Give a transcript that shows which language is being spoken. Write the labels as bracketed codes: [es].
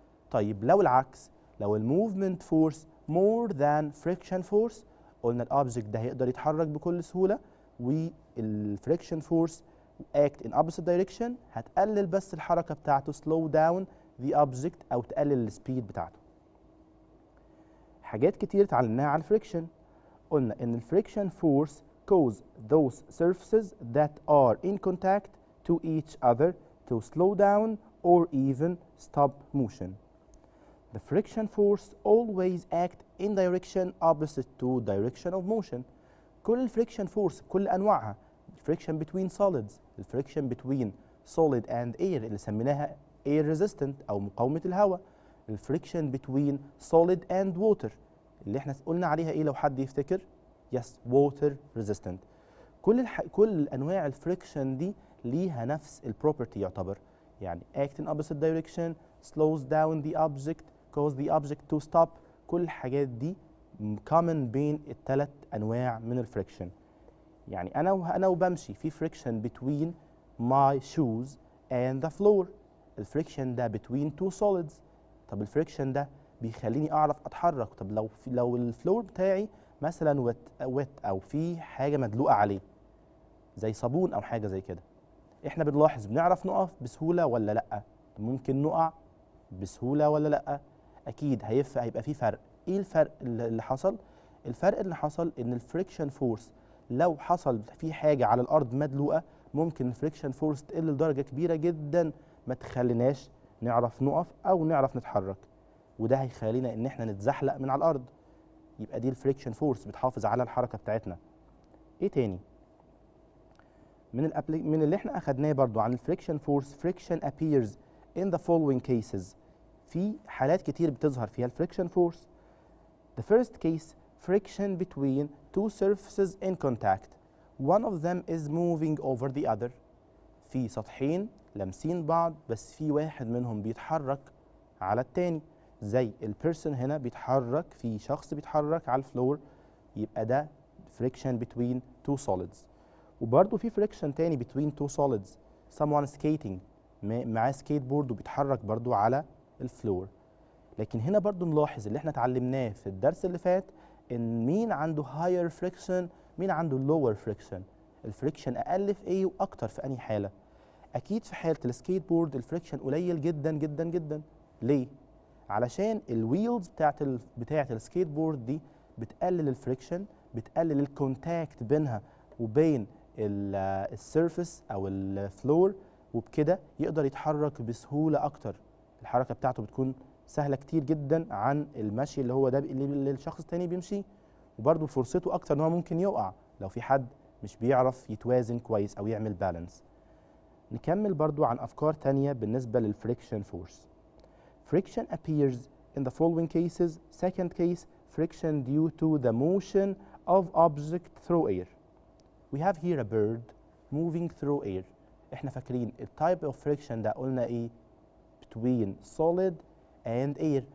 [ar] طيب لو العكس، لو الموفمنت فورس [en] more than friction force، [ar] قلنا الأوبجكت ده هيقدر يتحرك بكل سهولة، والفريكشن فورس [en] act in opposite direction [ar] هتقلل بس الحركة بتاعته [en] slow down the object [ar] أو تقلل السبيد بتاعته. حاجات كتير اتعلمناها عن الفريكشن. قلنا إن الفريكشن فورس [en] cause those surfaces that are in contact to each other to slow down or even stop motion. The friction force always act in direction opposite to direction of motion. [ar] كل الفريكشن فورس بكل أنواعها، الفريكشن [en] between solids، [ar] الفريكشن [en] between solid and air [ar] اللي سميناها [en] air resistant [ar] أو مقاومة الهواء، الفريكشن [en] between solid and water [ar] اللي احنا قلنا عليها ايه لو حد يفتكر؟ [en] yes water resistant. [ar] كل أنواع الفريكشن دي ليها نفس البروبرتي يعتبر، يعني [en] act in opposite direction، slows down the object، cause the object to stop. [ar] كل الحاجات دي common بين الثلاث أنواع من الفريكشن. يعني أنا وبمشي في [en] friction between my shoes and the floor. [ar] الفريكشن ده [en] between two solids. [ar] طب الفريكشن ده بيخليني أعرف أتحرك. طب لو الفلور بتاعي مثلا wet أو في حاجة مدلوقة عليه زي صابون أو حاجة زي كده، إحنا بنلاحظ بنعرف نقف بسهولة ولا لأ؟ ممكن نقع بسهولة ولا لأ؟ أكيد هيبقى في فرق. إيه الفرق اللي حصل؟ الفرق اللي حصل إن الفريكشن فورس لو حصل في حاجة على الأرض مدلوقة، ممكن الفريكشن فورس تقل لدرجة كبيرة جدا ما تخليناش نعرف نقف أو نعرف نتحرك، وده هيخلينا إن إحنا نتزحلق من على الأرض. يبقى دي الفريكشن فورس بتحافظ على الحركة بتاعتنا. إيه تاني؟ من اللي إحنا أخدناه برضو عن الفريكشن فورس، [en] friction appears in the following cases. [ar] في حالات كتير بتظهر فيها الفريكشن فورس. [en] The first case, friction between two surfaces in contact. One of them is moving over the other. [ar] في سطحين لامسين بعض بس في واحد منهم بيتحرك على التاني، زي البيرسون هنا بيتحرك، في شخص بيتحرك على الفلور، يبقى ده friction [en] between two solids. [ar] وبرضه في friction تاني [en] between two solids. Someone skating، [ar] معاه سكيت بورد وبيتحرك برضه على الفلور. لكن هنا برضو نلاحظ اللي احنا اتعلمناه في الدرس اللي فات، ان مين عنده [en] higher friction [ar] مين عنده [en] lower friction. [ar] الفريكشن اقل في ايه واكتر في انهي حاله؟ اكيد في حاله السكيت بورد الفريكشن قليل جدا جدا جدا. ليه؟ علشان الويلز بتاعت السكيت بورد دي بتقلل الفريكشن، بتقلل الكونتاكت بينها وبين السيرفيس او الفلور، وبكده يقدر يتحرك بسهوله اكتر. الحركه بتاعته بتكون سهله كتير جدا عن المشي اللي هو ده اللي الشخص التاني بيمشيه، وبرده فرصته اكتر ان هو ممكن يقع لو في حد مش بيعرف يتوازن كويس او يعمل بالانس. نكمل برضو عن افكار تانية بالنسبه للفريكشن فورس. [en] Friction appears in the following cases. Second case, friction due to the motion of object through air. We have here a bird moving through air. [ar] احنا فاكرين التايب [en] of friction [ar] ده قلنا ايه؟ [en] between solid and air.